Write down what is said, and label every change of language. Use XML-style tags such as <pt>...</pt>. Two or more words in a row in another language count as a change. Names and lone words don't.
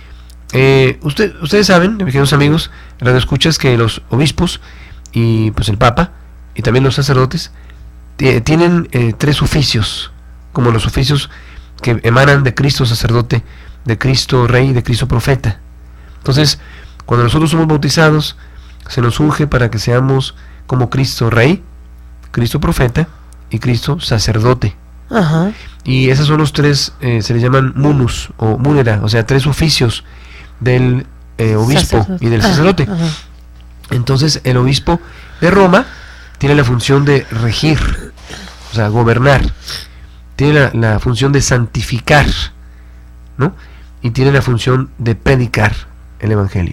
<es>Ustedes saben, queridos amigos, radioescuchas, que los obispos y pues el Papa y también los sacerdotes tienen 3 oficios, como los oficios que emanan de Cristo sacerdote, de Cristo Rey, de Cristo Profeta. Entonces, cuando nosotros somos bautizados, se nos unge para que seamos como Cristo Rey, Cristo Profeta y Cristo Sacerdote. Ajá. Y esos son los 3, se les llaman munus o munera, o sea, 3 oficios del obispo y del sacerdote. Ajá. Entonces, el obispo de Roma tiene la función de regir, o sea, gobernar. Tiene la función de santificar, ¿no? Y tiene la función de predicar el evangelio.</es>